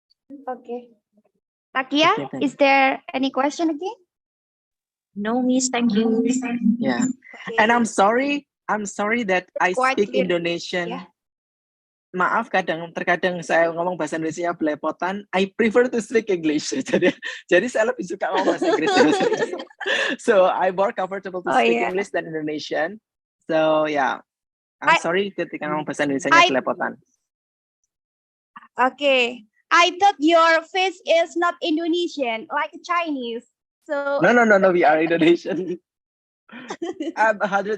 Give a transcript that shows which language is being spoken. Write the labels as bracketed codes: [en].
[en] Okay. Takia, Okay, is there any question again? No, Miss, thank you. Yeah. Okay. And I'm sorry that I Quite speak clear. Indonesian. Yeah. [id] Maaf, terkadang saya ngomong bahasa Indonesia belepotan. [en] I prefer to speak English. [id] Jadi saya lebih suka ngomong bahasa Inggris. [en] So I'm more comfortable to speak English than Indonesian. So yeah, I'm sorry [id] ketika ngomong bahasa Indonesia belepotan. [en] Okay. I thought your face is not Indonesian, like Chinese. So No, we are Indonesian. I'm 100%